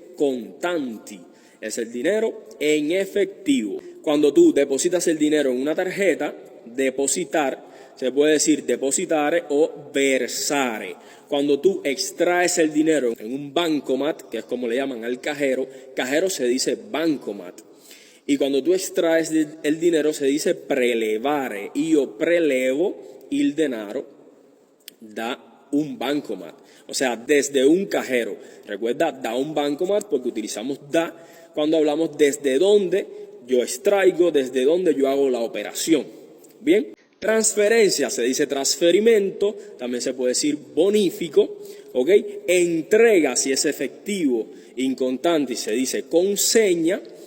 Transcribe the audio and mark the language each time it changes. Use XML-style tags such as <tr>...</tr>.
<es>Contanti es el dinero en efectivo. Cuando tú depositas el dinero en una tarjeta, depositar se puede decir depositare o versare. Cuando tú extraes el dinero en un bancomat, que es como le llaman al cajero, cajero se dice bancomat. Y cuando tú extraes el dinero se dice prelevare.</es> <it>Io prelevo il denaro da un bancomat.</it> <es>O sea, desde un cajero. Recuerda, da un bancomat porque utilizamos da cuando hablamos desde donde yo extraigo, desde donde yo hago la operación. Bien, transferencia se dice trasferimento, también se puede decir bonifico, ¿ok? Entrega si es efectivo, in contanti se dice consegna.</es>